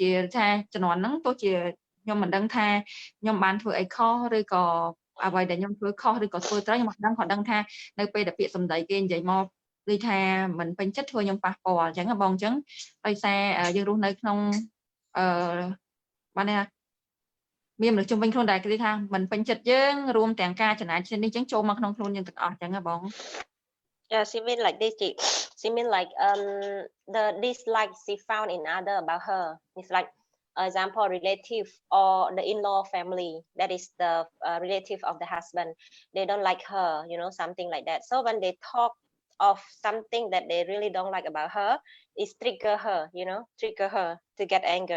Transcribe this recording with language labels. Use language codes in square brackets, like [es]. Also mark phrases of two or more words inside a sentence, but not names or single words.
[km] ជាថាជំនាន់ហ្នឹងទោះជាខ្ញុំមិនដឹងថាខ្ញុំបានធ្វើអីខុសឬក៏អ្វីដែលខ្ញុំធ្វើខុសឬក៏ធ្វើត្រូវខ្ញុំមិនដឹងគាត់ដឹងថានៅពេលដែលពាក្យសម្ដីគេនិយាយមកដូចថាមិនពេញចិត្តធ្វើខ្ញុំប៉ះពាល់អញ្ចឹងបងអញ្ចឹងដោយសារយើងរស់នៅក្នុងបានថាមានមនុស្សជុំវិញខ្លួនដែលគេថាមិនពេញចិត្តយើងរួមទាំងការចំណាយនេះអញ្ចឹងចូលមកក្នុងខ្លួនយើងទាំងអស់អញ្ចឹងបង [en] Yeah, she mean like this. She mean like the dislike she found in other about her. It's like example relative or the in-law family, that is the relative of the husband. They don't like her, you know, something like that. So when they talk of something that they really don't like about her, it trigger her, you know, trigger her to get anger.